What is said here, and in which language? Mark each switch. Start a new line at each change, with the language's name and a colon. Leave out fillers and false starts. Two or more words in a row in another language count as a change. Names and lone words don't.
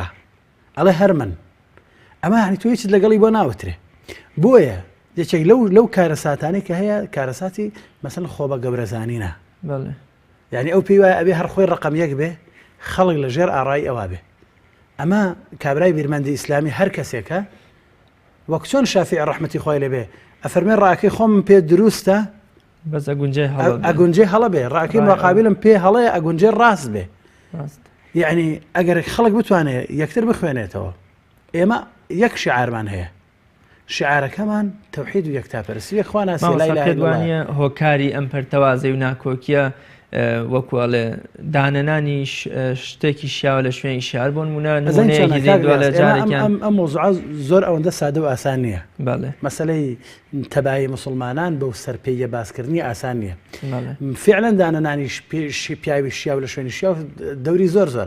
Central Kurdish: ئەڵێ هەر من ئەمە هەنی تۆ هیچت لەگەڵی بۆ ناوترێ بۆیە یەکێک لەو کارەساتانەی کە هەیە کارەساتی مەسەن خۆ بە گەورەزانینە یعنی ئەو پێی وایە ئەبێ هەر خۆی ڕقم یەک بێ خەڵک لە ژێر ئاڕایی ئەوە بێ ئەمە کابرای بیرمەندی ئیسلامی هەر کەسێکە وەک چۆن شافعی ڕەحمەتی خۆی لێبێ ئەفەرمێ ڕاکەی خۆم پێ دروستە بەس ئەگونجێ هەڵە بێ ڕاکەی مقابلم پێ هەڵەیە ئەگونجێ ڕاست بێ یعنی ئەگەر خەڵک بتوانێت یەکتر بخوێنێتەوە ئێمە یەک شعارمان هەیە شعارەکەمان تەوحید و یەکتاپەرستی خوا ناسی
Arabic: لا إله إلا الله
Central Kurdish: هۆکاری ئەم پەرتەوازەی و ناکۆکیە وەکوڵێ دانەنانی شتێکی شیاوە لە شوێنی شار بۆن ئەم مۆزوع زۆر ئەوەندە سادە و ئاسان نییە مەسەلەی تەبایی مسلمانان بەو سەرپێیە باسکردنی ئاسان نییە فعلا دانەنانی پیاوی شیاو لە شوێنی شیاو دەوری زۆر زۆرە